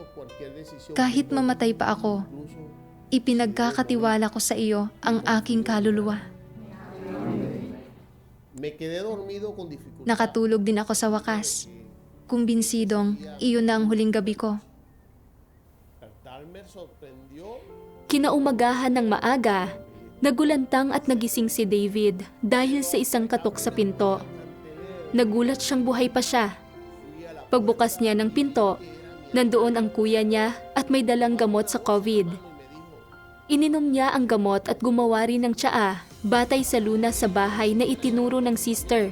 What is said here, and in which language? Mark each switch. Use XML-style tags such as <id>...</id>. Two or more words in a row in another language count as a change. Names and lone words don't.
<tl>Kahit mamatay pa ako, ipinagkakatiwala ko sa iyo ang aking kaluluwa. Nakatulog din ako sa wakas, kumbinsidong iyon na ang huling gabi ko.</tl> <es>cual me sorprendió</es> <tl>Kinaumagahan ng maaga, nagulantang at nagising si David dahil sa isang katok sa pinto. Nagulat siyang buhay pa siya. Pagbukas niya ng pinto, nandoon ang kuya niya at may dalang gamot sa COVID. Ininom niya ang gamot at gumawa rin ng tsaa batay sa lunas sa bahay na itinuro ng sister.</tl>